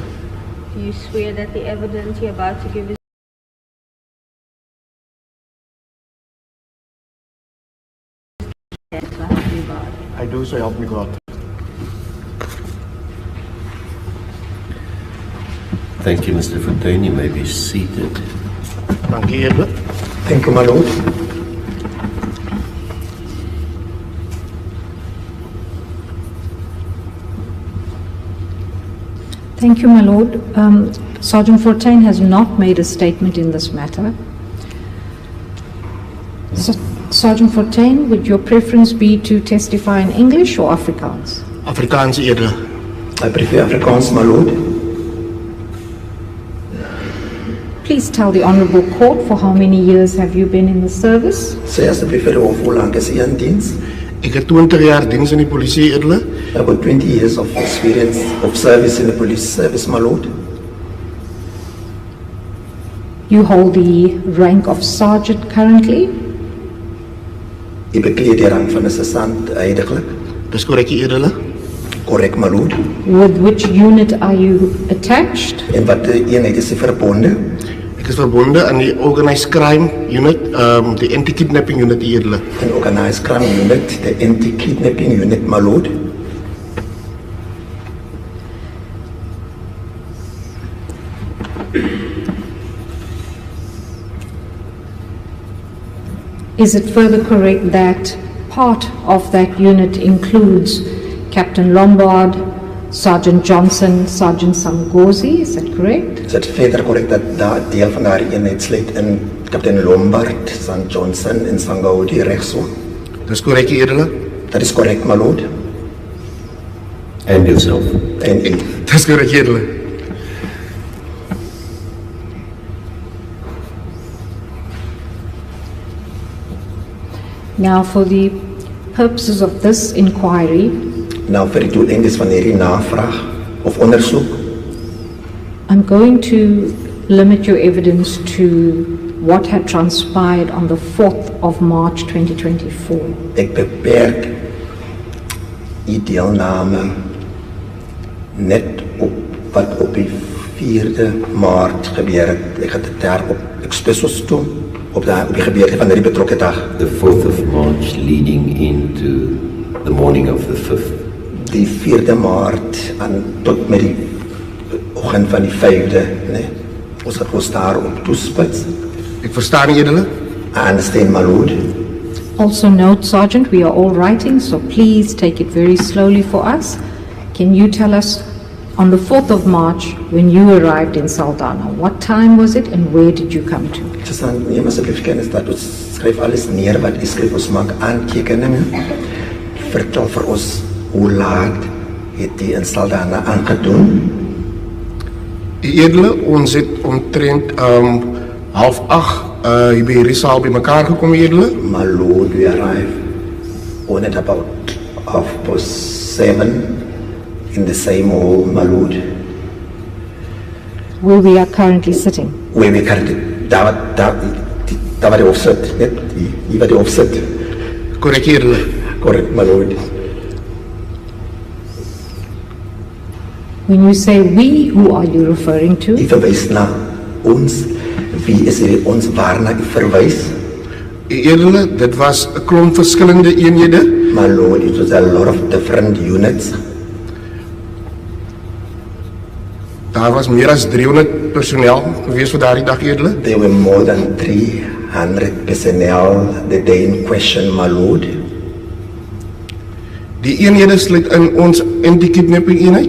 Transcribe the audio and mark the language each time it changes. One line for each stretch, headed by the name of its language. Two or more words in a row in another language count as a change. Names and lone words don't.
English: Do you swear that the evidence you're about to give is yes, so help you God? I do, so help me God. Thank you, Mr. Fortain. You may be seated.
Afrikaans: Dankie, edele.
English: Thank you, my lord. Thank you, my lord. Sergeant Fortain has not made a statement in this matter. Sergeant Fortain, would your preference be to testify in English or Afrikaans?
Afrikaans: Afrikaans, edele.
English: I prefer Afrikaans, my lord. Please tell the Honourable Court for how many years have you been in the service?
Afrikaans: Sê asseblief vir die hof, hoe lank is u in diens? Ek het 20 jaar diens in die polisie, edele.
English: About 20 years of experience of service in the police service, my lord. You hold the rank of sergeant currently.
Afrikaans: U bekleed die rang van 'n sergeant heidaglik. Dis korrek, edele.
English: Korrek, my lord. With which unit are you attached?
Afrikaans: En wat eenheid is u verbonde? Ek is verbonde aan die
English: Organised Crime Unit,
Afrikaans: die
English: Anti-Kidnapping Unit,
Afrikaans: edele.
English: An organized crime unit, the anti-kidnapping unit, my lord. Is it further correct that part of that unit includes Captain Lombard, Sergeant Johnson, Sergeant Sangozi? Is that correct?
Afrikaans: Is dit verder korrek dat daar deel van daardie eenheid sluit in Kaptein Lombard, San Johnson en Sangozi regso? Dis korrek, edele. Dat is korrek,
English: my lord. And yourself.
Afrikaans: En u. Dis korrek, edele.
English: Now, for the purposes of this inquiry,
Afrikaans: Nou vir die doeleindes van hierdie navraag of ondersoek,
English: I'm going to limit your evidence to what had transpired on the 4th of March 2024.
Afrikaans: ek beperk u deelname net op wat op die 4de Maart gebeur het. Ek het dit daar op Expressos toe, op die gebeurte van hierdie betrokke dag.
English: The 4th of March leading into the morning of the 5th.
Afrikaans: Die 4de Maart aan tot met die oggend van die 5de, né? Ons het ons daar op toespits. Ek verstaan, edele.
English: I understand, my lord. Also note, Sergeant, we are all writing, so please take it very slowly for us. Can you tell us, on the 4th of March, when you arrived in Saldanha, what time was it and where did you come to?
Afrikaans: Dis dan neem asseblief kennis dat ons skryf alles neer wat u skryf, ons maak aantekeninge. Vertel vir ons hoe laat het die in Saldanha aangedoen? Edele, ons het omtrent 7:30 hier by hierdie saal by mekaar gekom, edele?
English: My Lord, we arrived on at about 7:30 in the same hall, my Lord, where we are currently sitting. where we currently,
Afrikaans: daar waar die hof sit, net hier waar die hof sit. Korrek, edele.
English: Correct, my Lord. When you say we, who are you referring to?
Afrikaans: U verwys na ons, wie is dit ons waarna u verwys? Edele, dit was 'n klomp verskillende eenhede.
English: My Lord, it was a lot of different units.
Afrikaans: Daar was meer as 300 personeel gewees vir daardie dag, edele.
English: There were more than 300 personnel the day in question, my Lord.
Afrikaans: Die eenhede sluit in ons anti-kidnapping eenheid.